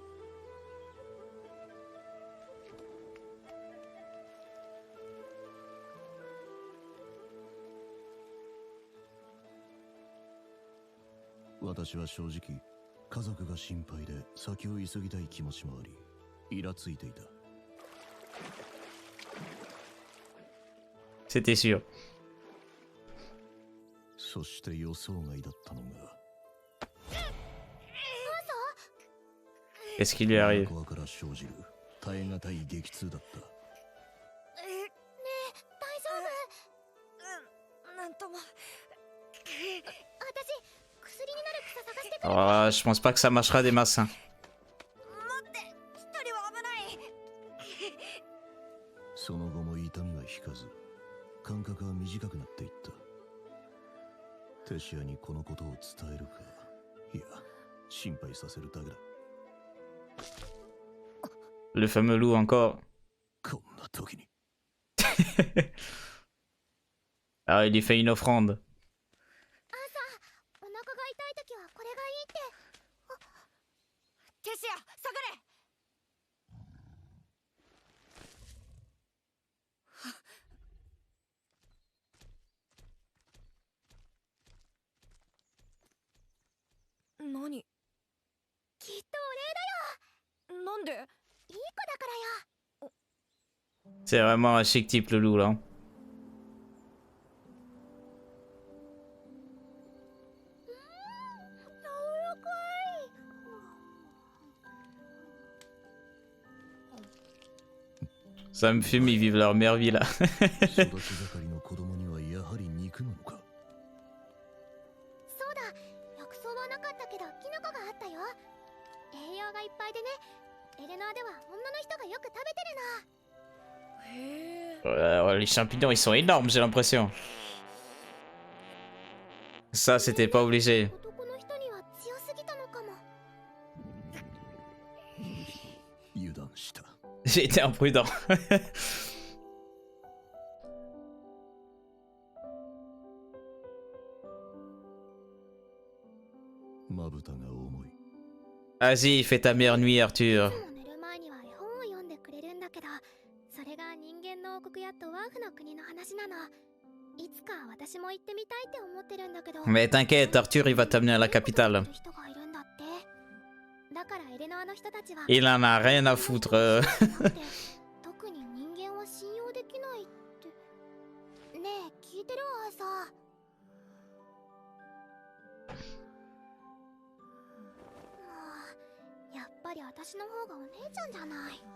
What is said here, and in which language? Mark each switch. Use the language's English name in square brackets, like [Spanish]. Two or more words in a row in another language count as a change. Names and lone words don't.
[Japanese] 私は正直、家族が心配で先を急ぎたい気持ちもあり、イラついていた。 [French] C'était sûr. [Japanese] そして予想外だったのが、 [French] Qu'est-ce qui lui arrive? [Japanese] 怖から生じる耐え難い激痛だった。ねえ、大丈夫？なんとも。私、薬になる草探してくる。 [French] Oh, je pense pas que ça marchera des masses. [Japanese] 待って、一人は危ない。その後も痛みは引かず、間隔は短くなっていった。テシアにこのことを伝えるか、いや、心配させるだけだ。 [French] Le fameux loup encore. [Japanese] こんな時に。 [French] Ah, il lui fait une offrande. [Japanese] お腹が痛い時はこれがいいって。テシア、下がれ。何？きっとお礼だよ。なんで？いい子だからよ。 [French] C'est vraiment un chic type le loup là. Ça me fume, ils vivent leur meilleure vie là. [Japanese] 育ち盛りの子供にはやはり肉なのか。そうだ、薬草はなかったけどキノコがあったよ。栄養がいっぱいでね。エレナーでは女の人がよく食べてるの。へえ。 [French] Les champignons ils sont énormes, j'ai l'impression. Ça c'était pas obligé. [Japanese] 男の人には強すぎたのかも。油断した。 [French] J'ai été imprudent. [Japanese] まぶたが重い。 [French] Vas-y, fais ta meilleure nuit, Arthur. [Japanese] 寝る前には絵本を読んでくれるんだけど、それが人間の王国やドワーフの国の話なの。いつか私も行ってみたいって思ってるんだけど。 [French] Mais t'inquiète, Arthur il va t'amener à la capitale. [Japanese] 人がいるんだって。だからエレノアの人たちは [French] Il en a rien à foutre. [Japanese] 特に人間は信用できないって。ねえ、聞いてるアーサー。やっぱり私の方がお姉ちゃんじゃない。